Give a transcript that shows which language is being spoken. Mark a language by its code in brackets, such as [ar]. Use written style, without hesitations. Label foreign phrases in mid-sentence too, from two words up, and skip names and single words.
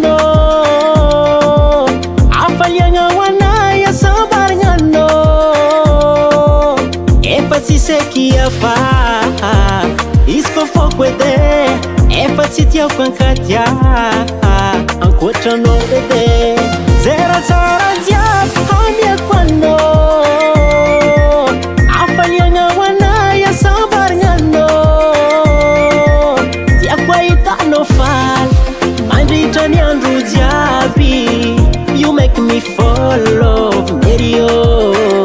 [mg] anao Afaliagna wanaya sabarngano Efa tsy seky afa Isko foko ede Efa tsy tiako ankatia Ankoatranao ede Zera tsara jiaby hamiako anao Afaliagna wanaya sabarngano Tiako ahitanao faly Mandritra ny andro jiaby [en] You make me fall in love with you